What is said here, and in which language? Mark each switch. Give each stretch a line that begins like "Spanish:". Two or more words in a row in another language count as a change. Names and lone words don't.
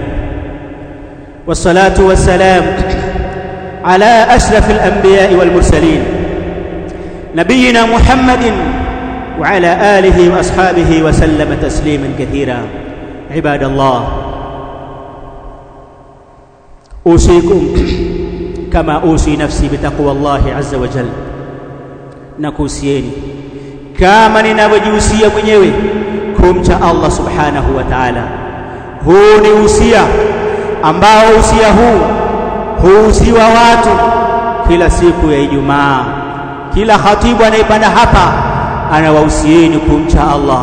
Arabic: والصلاة والسلام على أشرف الأنبياء والمرسلين نبينا محمد وعلى آله وأصحابه وسلم تسليما كثيرا. عباد الله، أوصيكم كما أوصي نفسي بتقوى الله عز وجل.
Swahili: Nakuhusieni kama ninavyojihusia mwenyewe kumcha Allah
Arabic: سبحانه وتعالى.
Swahili: Huu ni usia ambao usia huu huusiwa watu kila siku ya Ijumaa. Kila khatibu anayepanda hapa anawahusieni kumcha Allah.